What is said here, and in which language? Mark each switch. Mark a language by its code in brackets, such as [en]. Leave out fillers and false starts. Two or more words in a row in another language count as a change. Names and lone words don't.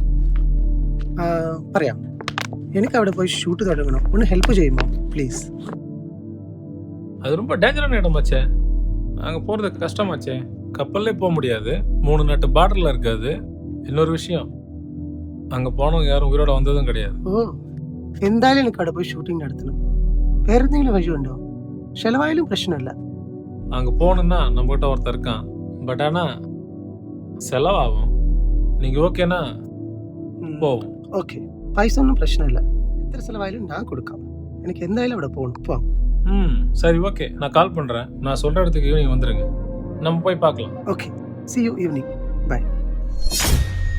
[ml] പറയാം. എനിക്ക് അവിടെ പോയി ഷൂട്ട് തുടങ്ങണം. ഒന്ന് ഹെൽപ്പ് ചെയ്യുമോ പ്ലീസ്? [ta] அது ரொம்ப டேஞ்சரான இடமாச்சே, அங்கே போகிறது கஷ்டமாச்சே. கப்பல்லே போக முடியாது, 3 நாட்டு பார்டரில் இருக்காது. இன்னொரு விஷயம், அங்கே போனவங்க யாரும் உயிரோட வந்ததும் கிடையாது. [ml] ഓ, എന്തായാലും എനിക്ക് അവിടെ പോയി ഷൂട്ടിംഗ് നടത്തണം. വേറെ എന്തെങ്കിലും വഴിയുണ്ടോ? ചെലവായാലും പ്രശ്നമല്ല. [ta] அங்கே போகணுன்னா நம்மகிட்ட ஒருத்தர் இருக்கான், பட் ஆனால் செலவாகும். நீங்கள் ஓகேனா போவோம். [ml] ഓക്കെ, പൈസ ഒന്നും പ്രശ്നമില്ല. എത്ര ചെലവായാലും ഞാൻ കൊടുക്കാം. എനിക്ക് എന്തായാലും അവിടെ പോകണം. പോവാം. [ta] சரி, ஓகே, நான் கால் பண்ணுறேன். நான் சொல்கிற இடத்துக்கு ஈவினிங் வந்துடுங்க, நம்ம போய் பார்க்கலாம். ஓகே, [en] see you evening. Bye.